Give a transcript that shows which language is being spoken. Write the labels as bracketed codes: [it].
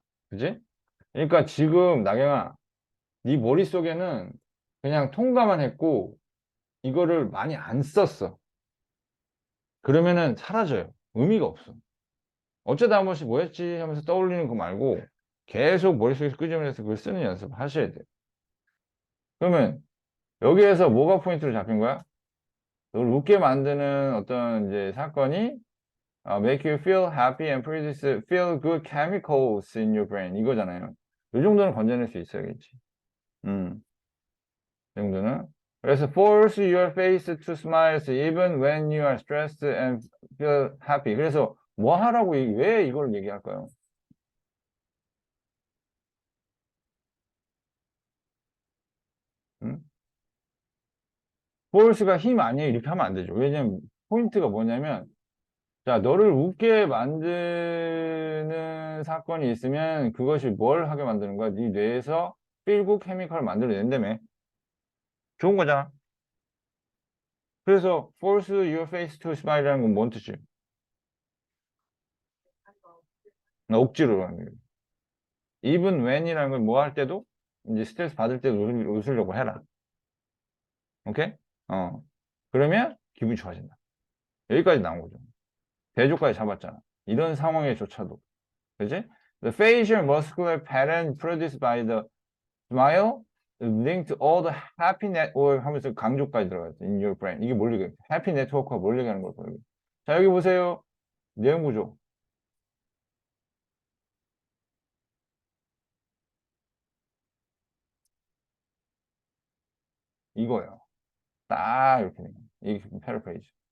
[ko] 그지? 그러니까 지금 나경아 네 머릿속에는 그냥 통과만 했고 이거를 많이 안 썼어. 그러면은 사라져요. 의미가 없어. 어쩌다 한 번씩 뭐였지 하면서 떠올리는 거 말고 계속 머릿속에서 끄집어내서 그걸 쓰는 연습을 하셔야 돼요. 그러면 여기에서 뭐가 포인트로 잡힌 거야? 널 웃게 만드는 어떤 이제 사건이 [en] make you feel happy and produce feel good chemicals in your brain [ko] 이거잖아요. 이 정도는 건져낼 수 있어야겠지. 이 정도는. 그래서 [en] force your face to smile even when you are stressed and feel happy. [ko] 그래서 뭐 하라고 왜 이걸 얘기할까요? 음? force가 힘 아니에요. 이렇게 하면 안 되죠. 왜냐면 포인트가 뭐냐면 자, 너를 웃게 만드는 사건이 있으면 그것이 뭘 하게 만드는 거야? 네 뇌에서 필구 케미컬을 만들어낸다며. 좋은 거잖아. 그래서 [en] force your face to smile [ko] 이라는 건 뭔 뜻이에요? 억지로 하는 거예요. [en] even when [ko] 이라는 건 뭐 할 때도 이제 스트레스 받을 때도 웃으려고 해라. 오케이? 그러면 기분이 좋아진다. 여기까지 나온 거죠. 대조까지 잡았잖아. 이런 상황에조차도. 그지? [en] The facial muscular pattern produced by the smile linked to all the happy network [ko] 하면서 강조까지 들어갔어. [en] In your brain. [ko] 이게 뭘 얘기해? 해피 네트워크가 뭘 얘기하는 걸까요? 자, 여기 보세요. 내용 구조. 이거예요. 딱 이렇게 된 거예요. 이게 패러프레이즈.